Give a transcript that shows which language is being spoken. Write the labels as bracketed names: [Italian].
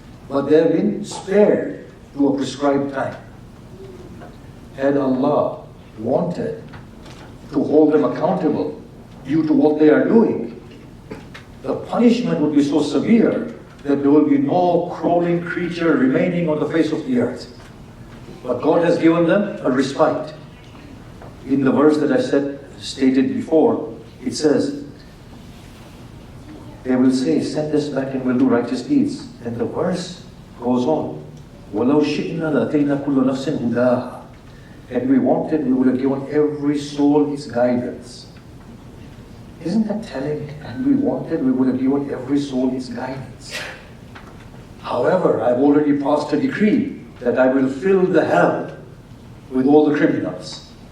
[English] But they have been spared to a prescribed time. Had Allah wanted to hold them accountable due to what they are doing, the punishment would be so severe that there will be no crawling creature remaining on the face of the earth. But God has given them a respite. In the verse that I stated before, it says, they will say, send us back and we'll do righteous deeds. And the verse goes on, [Arabic] وَلَوْ شِئْنَا لَأَتَيْنَا كُلَّ نَفْسٍ هُدَاهَا. [English] Had we wanted, we would have given every soul its guidance. Isn't that telling? And we wanted, we would have given every soul its guidance. However, I've already passed a decree that I will fill the hell with all the criminals.